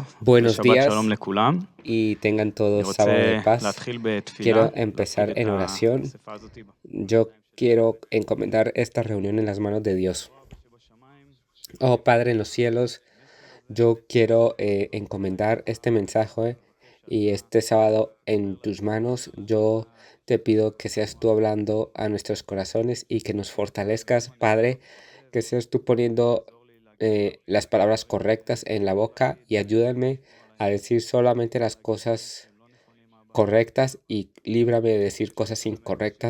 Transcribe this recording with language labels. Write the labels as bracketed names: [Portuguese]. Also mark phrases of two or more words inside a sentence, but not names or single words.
[Spanish] Buenos [Hebrew] ושבת [Spanish] días [Hebrew] שלום לכולם. [Spanish] y tengan [Hebrew] אני [Spanish] todos sábado de [Hebrew] רוצה [Spanish] paz. [Hebrew] להתחיל בתפילה, [Spanish] Quiero empezar en oración. [Hebrew] האספה הזאת. [Spanish] Yo quiero encomendar esta reunión en las manos de Dios. Oh Padre en los cielos, yo quiero encomendar este mensaje y este sábado en tus manos. Yo te pido que seas tú hablando a nuestros corazones y que nos fortalezcas, Padre, que seas tú poniendo las palabras correctas en la boca y ayúdame a decir solamente las cosas correctas y líbrame de decir cosas incorrectas.